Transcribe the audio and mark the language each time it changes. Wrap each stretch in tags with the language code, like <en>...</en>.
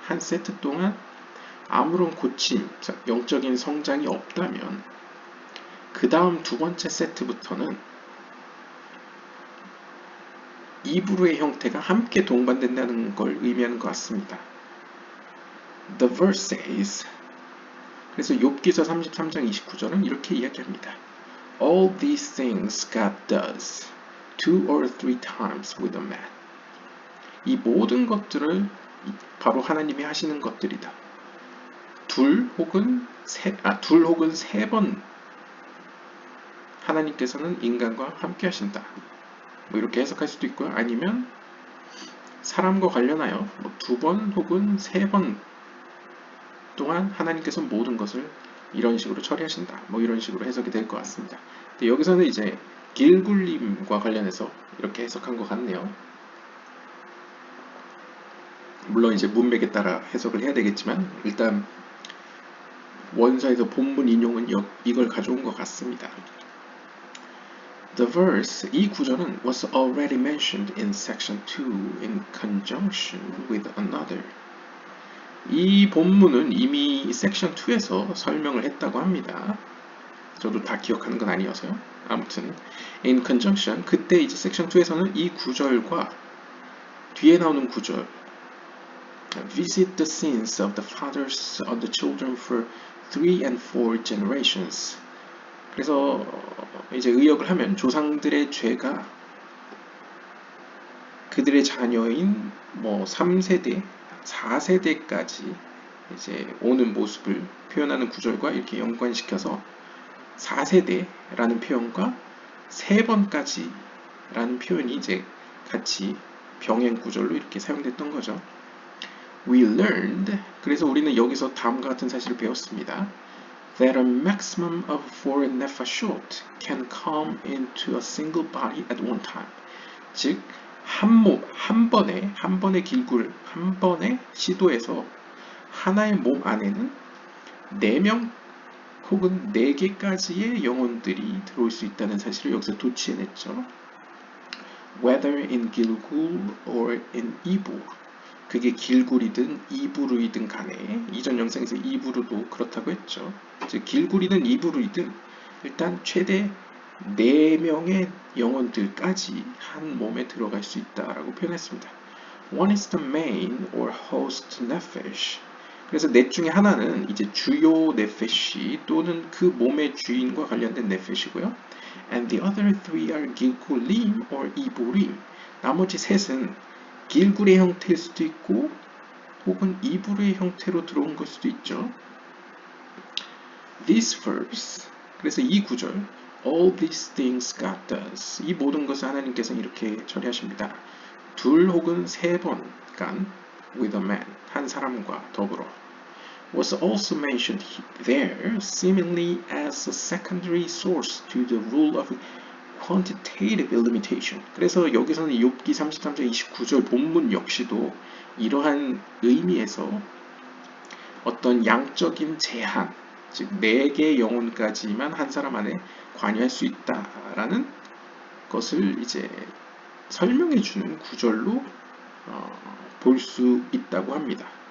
<ko>한 세트 동안 아무런 고침, 영적인 성장이 없다면 그 다음 두 번째 세트부터는 이브루의 형태가 함께 동반된다는 걸 의미하는 것 같습니다.</ko> <en>The verse says,</en> <ko>그래서 욥기서 33장 29절은 이렇게 이야기합니다.</ko> <en>All these things God does 2 or 3 times with a man.</en> <ko>이 모든 것들을 바로 하나님이 하시는 것들이다. 둘 혹은 세 번 하나님께서는 인간과 함께 하신다. 뭐 이렇게 해석할 수도 있고요. 아니면 사람과 관련하여 2번 혹은 3번 동안 하나님께서 모든 것을 이런 식으로 처리하신다. 뭐 이런 식으로 해석이 될 것 같습니다. 근데 여기서는 이제 길굴림과 관련해서 이렇게 해석한 것 같네요. 물론 이제 문맥에 따라 해석을 해야 되겠지만 일단 원서에서 본문 인용은 이걸 가져온 것 같습니다.</ko> <en>The verse,</en> <ko>이 구절은</ko> <en>was already mentioned in section 2 in conjunction with another.</en> <ko>이 본문은 이미 섹션 2에서 설명을 했다고 합니다. 저도 다 기억하는 건 아니어서요.</ko> <en>아무튼 in conjunction,</en> <ko>그때 이제 섹션 2에서는 이 구절과 뒤에 나오는 구절</ko> <en>Visit the sins of the fathers of the children for 3 and 4 generations.</en> <ko>그래서 이제 의역을 하면 조상들의 죄가 그들의 자녀인 3세대, 4세대까지 이제 오는 모습을 표현하는 구절과 이렇게 연관시켜서 4세대라는 표현과 3번까지라는 표현이 이제 같이 병행 구절로 이렇게 사용됐던 거죠.</ko> <en>We learned,</en> <ko>그래서 우리는 여기서 다음과 같은 사실을 배웠습니다.</ko> <en>That a maximum of 4 nefashot can come into a single body at one time.</en> <ko>즉, 한 번의 길굴, 한 번의 시도에서 하나의 몸 안에는 4명 혹은 4개까지의 영혼들이 들어올 수 있다는 사실을 여기서 도취해냈죠.</ko> <en>Whether in Gilgul or in Ibur.</en> <ko>그게 길굴이든 이브루이든 간에 이전 영상에서 이브루도 그렇다고 했죠. 즉 길굴이든 이브루이든 일단 최대 4명의 영혼들까지 한 몸에 들어갈 수 있다라고 표현했습니다.</ko> <en>One is the main or host nephesh.</en> <ko>그래서 넷 중에 하나는 이제 주요 네페시 또는 그 몸의 주인과 관련된 네페시고요.</ko> <en>And the other 3 are gilgulim or iburim.</en> <ko>나머지 셋은 길굴의 형태일 수도 있고 혹은 이불의 형태로 들어온 걸 수도 있죠.</ko> <en>This verse,</en> <ko>그래서 이 구절</ko> <en>All these things God does.</en> <ko>이 모든 것을 하나님께서 이렇게 처리하십니다. 2 혹은 3번간</ko> <en>with a man,</en> <ko>한 사람과 더불어</ko> <en>was also mentioned there, seemingly as a secondary source to the rule of quantitative limitation.</en> <ko>그래서 여기서는 욥기 33장 29절 본문 역시도 이러한 의미에서 어떤 양적인 제한, 즉 4개의 영혼까지만 한 사람 안에 관여할 수 있다라는 것을 이제 설명해 주는 구절로 볼 수 있다고 합니다.</ko>